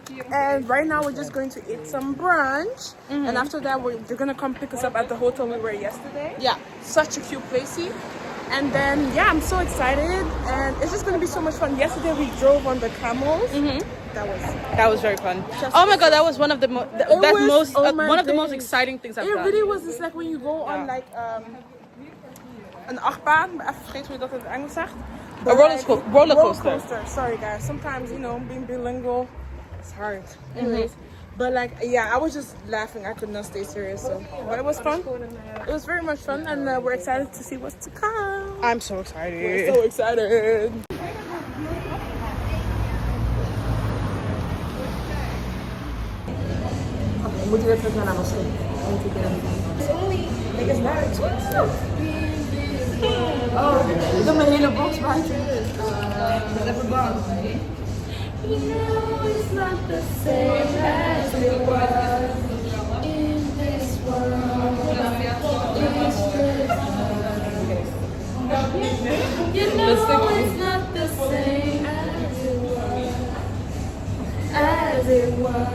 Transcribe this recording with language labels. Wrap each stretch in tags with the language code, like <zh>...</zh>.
<en>And right now we're just going to eat some brunch. And after that, they're gonna come pick us up at the hotel we were yesterday. Yeah, such a cute placey. And then, yeah, I'm so excited. And it's just gonna be so much fun. Yesterday we drove on the camels. That was very fun. Oh my god, that was one of the one of the most exciting things I've done. It really was just like when you go on like</en> <nl>een achtbaan, even vergeten hoe je dat in het Engels zegt.</nl> <en>A roller coaster. Sorry guys, sometimes you know being bilingual it's hard. Anyways, But like, yeah, I was just laughing. I could not stay serious. So, but it was fun. It was very much fun, and we're excited to see what's to come. I'm so excited. We're so excited.</en> <nl>Moeten we weer terug naar Namaste?</nl> <en>It's not expensive. Oh,</en> <nl>ik heb mijn hele box buiten. Dat is even bang.</nl> <en>You know it's not the same as it was in this world. You know it's not the same as it was.</en>